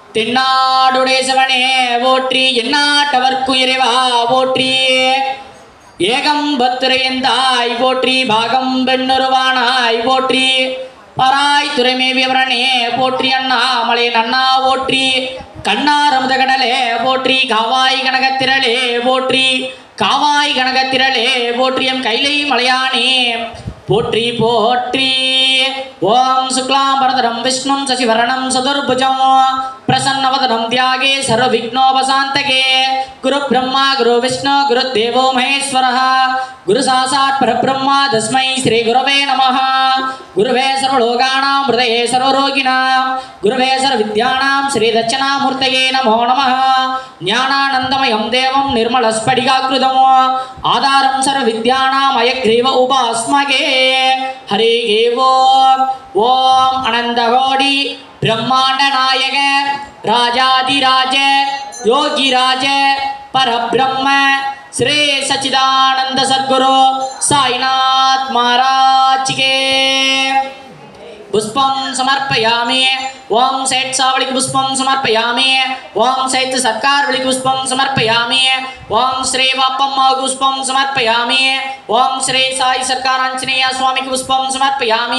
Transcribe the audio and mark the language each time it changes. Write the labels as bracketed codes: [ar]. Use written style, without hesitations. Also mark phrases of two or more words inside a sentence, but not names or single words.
[ta] தென்னாடுடைய சிவனே போற்றி, எந்நாட்டவர்க்கு இறைவா போற்றி, ஏகம்பத்துரையந்தாய் போற்றி, பாகம் பெண்ணுருவானாய் போற்றி, பராய் துறைமேவியவரனே போற்றி, அண்ணாமலை நன்னா போற்றி, கண்ணாரமுத கடலே போற்றி, காவாய் கனகத்திரளே போற்றி, காவாய் கனகத்திரளே போற்றி, எம் கைலை மலையானே போற்றி போற்றி. [sa] ॐ शुक्लाम्बरधरं विष्णुं शशिवर्णं चतुर्भुजम् प्रसन्नवदनं ध्यायेत् सर्व विघ्नोपशान्तये. गुरु ब्रह्मा गुरु विष्णु गुरु देवो महेश्वरः गुरु साक्षात् परब्रह्म तस्मै श्री गुरवे नमः. गुरवे सर्वलोकानाम् हृदये सर्वरोगिणाम् गुरवे सर्वविद्यानाम् श्री दक्षिणामूर्तये नमो नमः. ज्ञानानन्दमयं देवं निर्मलस्फटिकाकृतिम् आधारं सर्वविद्यानां हयग्रीवम् उपास्महे. हरि ॐ. ॐ अनन्तकोटि ब्रह्माण्ड नायक राजाधिराज योगिराज परब्रह्म श्री सच्चिदानन्द सद्गुरु साईनाथ महाराज की. पुष्पं समर्पयामि. ओम सैत सावलिक पुष्पं समर्पयामि. ओम सैत सत्कारवलिक पुष्पं समर्पयामि. ओम श्री वापम्मा पुष्पं समर्पयामि. ओम श्री साई सरकार आंजनेय स्वामी पुष्पं समर्पयामि.